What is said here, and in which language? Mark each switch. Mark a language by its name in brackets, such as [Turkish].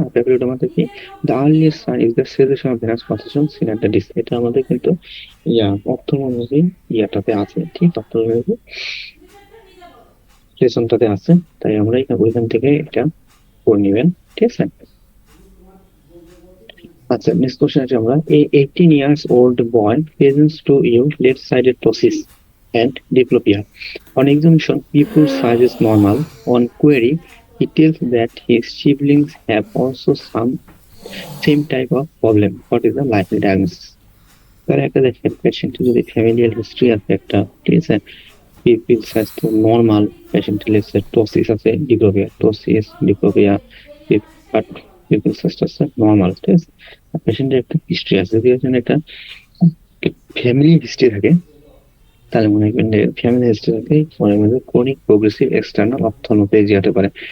[Bangla] আর পেপলোডেমাতে কি [English] The earliest sign is the cessation of venous pulsation seen at the disc. [Bangla] এটা আমাদের কিন্তু অপথলমোলজি ইয়াটাতে আছে, ঠিক? অপথলমোলজি লেসনটাতে আছে, তাই আমরা ওইখান থেকে এটা করে নেবেন, ঠিক আছে? আচ্ছা, নেক্সট কোশ্চেন আছে আমরা। [English] A 18 years old boy presents to you left-sided ptosis and diplopia. On examination, pupil size is normal. On query, he tells that his siblings have also some same type of problem. What is the likely diagnosis? [Bangla] তার একটা দেখেন পেশেন্টের যদি familial history আছে একটা, ঠিক আছে, people size তো নর্মাল, পেশেন্টের লেসে টোসিস আছে, ডিপ্লোপিয়া, বাট পিপিল সাইজটা আছে নর্মাল, ঠিক আছে? পেশেন্টের একটা হিস্ট্রি আছে, যদি একটা ফ্যামিলি হিস্ট্রি থাকে তাহলে মনে রাখবেন যে ফ্যামিলি হিস্ট্রি থাকে মনে রাখবেন ক্রনিক প্রোগ্রেসিভ এক্সটার্নাল অপথলমোপ্লেজিয়া হতে পারে।